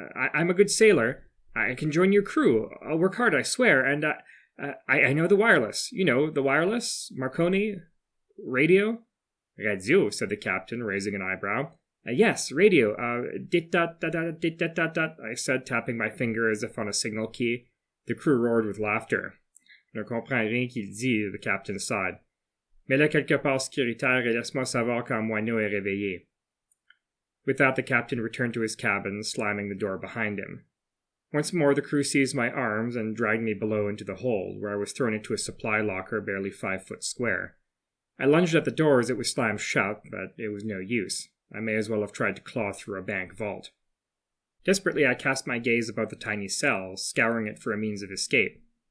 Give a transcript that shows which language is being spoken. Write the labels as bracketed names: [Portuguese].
[English] I'm a good sailor. I can join your crew. I'll work hard, I swear, and I know the wireless. You know, the wireless? Marconi? Radio?" "Radio," said the captain, raising an eyebrow. Yes, radio. Dit-dat-dat-dat-dit-dat-dat-dat, I said, tapping my finger as if on a signal key. The crew roared with laughter. [French] Je ne comprends rien qu'il dit, [English] the captain sighed. [French] Mets-le quelque part sécuritaire et laisse-moi savoir quand moineau est réveillé. [English] With that, the captain returned to his cabin, slamming the door behind him. Once more, the crew seized my arms and dragged me below into the hold, where I was thrown into a supply locker barely 5 foot square. I lunged at the door as it was slammed shut, but it was no use. I may as well have tried to claw through a bank vault. Desperately, I cast my gaze about the tiny cell, scouring it for a means of escape.